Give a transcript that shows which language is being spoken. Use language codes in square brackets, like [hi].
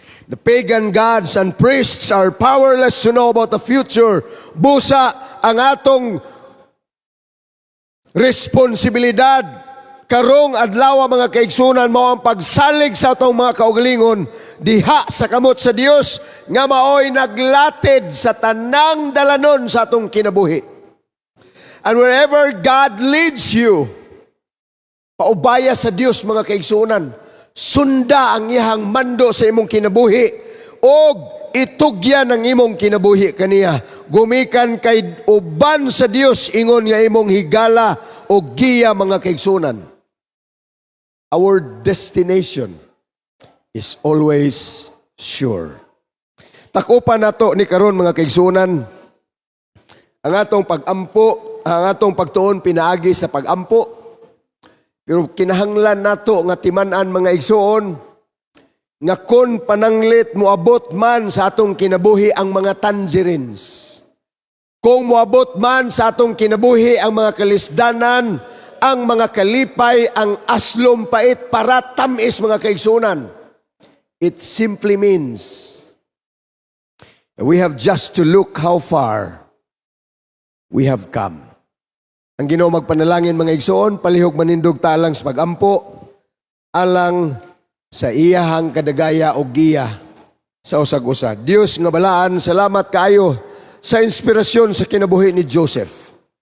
[en] The pagan gods and priests are powerless to know about the future. [ceb] Busa ang atong responsibilidad karong adlaw mga kaigsunan mao ang pagsalig sa atong mga kaugalingon diha sa kamot sa Dios nga maoy naglatid sa tanang dalanon sa atong kinabuhi. [en] And wherever God leads you, [ceb] paubaya sa Dios mga kaigsunan, sunda ang iyang mando sa imong kinabuhi og itugyan ang imong kinabuhi kaniya. Gumikan kay uban sa Dios ingon nga imong higala og giya mga kaigsunan. [en] Our destination is always sure. [ceb] Takupan nato ni karon mga kaigsunan ang atong pagampo, ang atong pagtuon pinaagi sa pagampo. Pero kinahanglan nato nga timan-an mga igsuon nga kon pananglit moabot man sa atong kinabuhi ang mga tangerines. Kung moabot man sa atong kinabuhi ang mga kalisdanan, ang mga kalipay, ang aslom pait para tamis mga kaigsunan. [en] It simply means we have just to look how far we have come. [ceb] Ang Ginoo magpanalangin mga igsoon, palihog manindog talang sa pagampo, alang sa iyahang kadagaya o giya sa usag-usa. Dios nga balaan, salamat kaayo sa inspirasyon sa kinabuhi ni Joseph.